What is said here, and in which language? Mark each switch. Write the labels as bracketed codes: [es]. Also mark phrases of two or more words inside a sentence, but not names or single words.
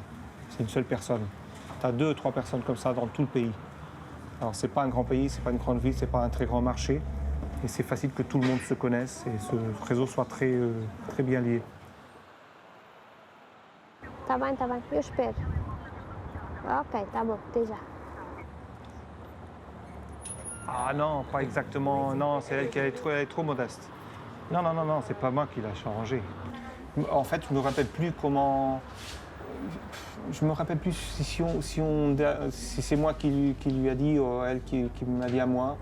[fr] C'est une seule personne. Tu as 2 ou 3 personnes comme ça dans tout le pays. Alors c'est pas un grand pays, c'est pas une grande ville, c'est pas un très grand marché. Et c'est facile que tout le monde se connaisse et ce réseau soit très bien lié. [pt] Tá bem, eu espero. Ok, tá bom, até já. [fr] Ah non, pas exactement, non, c'est elle qui est trop modeste. Non, c'est pas moi qui l'a changé. En fait, je me rappelle plus comment... Je me rappelle plus si c'est moi qui lui a dit ou elle qui m'a dit à moi.